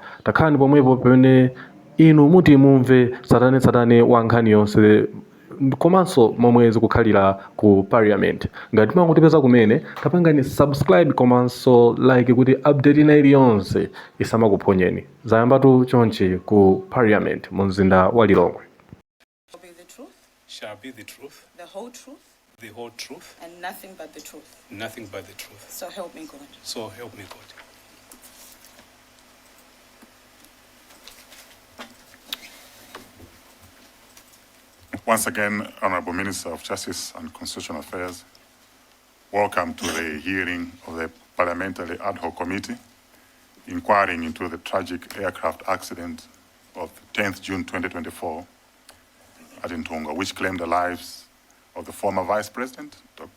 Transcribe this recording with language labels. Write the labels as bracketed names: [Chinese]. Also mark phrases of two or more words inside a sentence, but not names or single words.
[Nyanja] Takhani pomwepo pamene inu muti mumve satane wa nkhani yonse komanso momwe zikukhalira ku Parliament. Ngati mwangotipeza kumene tapangani subscribe komanso like kuti update ina iliyonse isamakuphonyeni. Zayambatu chonchi ku Parliament mu mzinda wa Lilongwe. [English] Shall be the truth, The whole truth, the whole truth, and nothing but the truth. nothing but the truth. So help me God. So help me God. Once again, Honorable Minister of Justice and Constitutional Affairs, welcome to the hearing of the Parliamentary Ad Hoc Committee inquiring into the tragic aircraft accident of 10th June 2024 at Ntunga, which claimed the lives of the former Vice President, Dr.